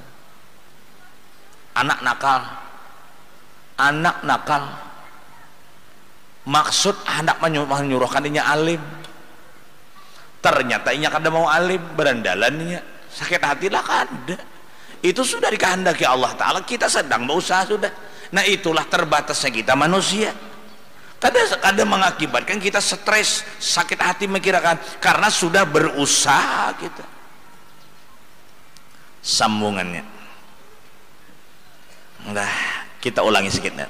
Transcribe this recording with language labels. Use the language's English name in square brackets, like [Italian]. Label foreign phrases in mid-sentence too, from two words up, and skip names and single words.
[Banjar] Anak nakal, maksud hendak menyuruhkan dia alim, ternyata inya kada mau alim, berandalannya sakit hatilah kada. [Indonesian] Itu sudah dikehendaki Allah Ta'ala, kita sedang berusaha sudah. Nah itulah terbatasnya kita manusia. Kada mengakibatkan kita stres, sakit hati memikirkan, karena sudah berusaha kita. Sambungannya, nah kita ulangi sedikit.